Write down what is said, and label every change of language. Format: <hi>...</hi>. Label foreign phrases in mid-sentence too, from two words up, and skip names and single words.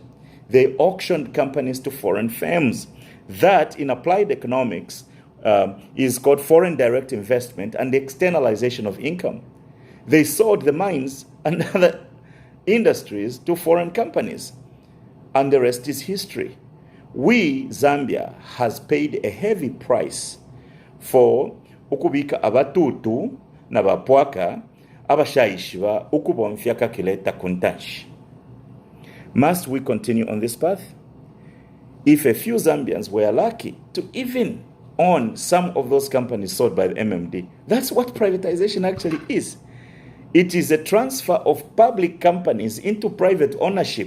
<en>They auctioned companies to foreign firms. That, in applied economics, is called foreign direct investment and the externalization of income. They sold the mines and other industries to foreign companies, and the rest is history. We, Zambia, has paid a heavy price for</en> <bem>ukubika abatutu na bapwaka abashayishiba ukubomfya kakileta kuntashi.</bem> <en>Must we continue on this path? If a few Zambians were lucky to even own some of those companies sold by the MMD. That's what privatization actually is. It is a transfer of public companies into private ownership.</en>